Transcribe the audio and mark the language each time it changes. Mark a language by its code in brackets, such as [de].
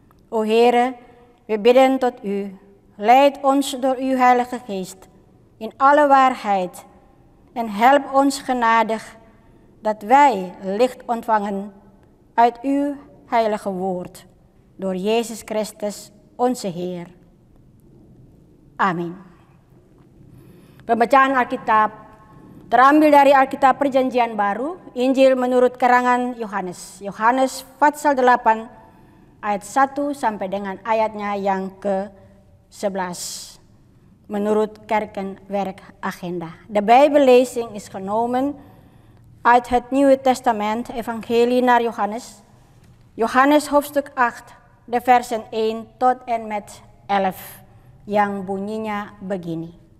[nl] O Heere, we bidden tot U, leid ons door Uw Heilige Geest in alle waarheid en help ons genadig dat wij licht ontvangen uit Uw heilige woord door Jezus Christus onze Heer. [id] Amin. Pembacaan Alkitab terambil dari Alkitab Perjanjian Baru, Injil menurut karangan Yohanes. Yohanes pasal 8 ayat 1 sampai dengan ayatnya yang ke-11. menurut Kerkenwerkagenda. [nl] De Bijbellezing is genomen uit het Nieuwe Testament, Evangelie naar Johannes. Johannes hoofdstuk 8, de versen 1 tot en met 11, [id] yang bunyinya begini.